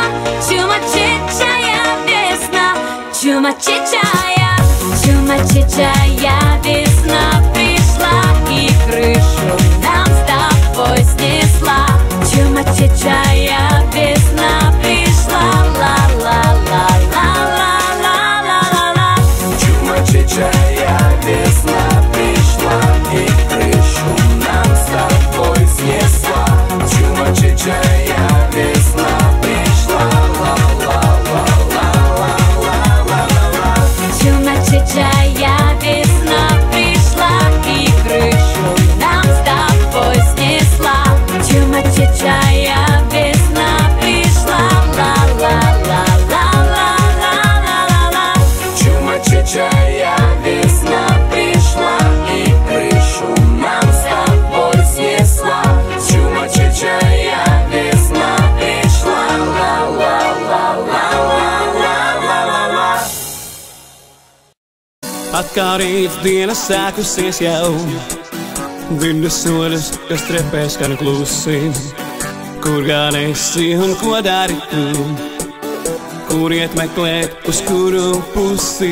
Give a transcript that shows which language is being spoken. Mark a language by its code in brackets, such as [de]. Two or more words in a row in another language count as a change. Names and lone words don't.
[ru] Чумачечая весна, чумачечая, чумачечая весна пришла и крышу нам с тобой снесла. Чумачечая весна пришла, ла-ла-ла-ла-ла-ла-ла-ла-ла. Чумачечая весна пришла и крышу нам с тобой снесла. Чумачечая весна пришла, ла-ла-ла-ла-ла-ла-ла-ла. Чумачечая весна пришла и крышу нам с тобой снесла. Чумачечая весна пришла, ла-ла-ла-ла-ла-ла-ла-ла. Чумачечая весна пришла и крышу нам с тобой снесла. Чумачечая весна пришла, ла-ла-ла-ла-ла-ла-ла-ла. [lv] Atkal rīts diena sākusies jau, dzirdu soļus, kas trepē skan klusi. Kur gan esi un ko dari tu? Kur iet meklēt, uz kuru pusi?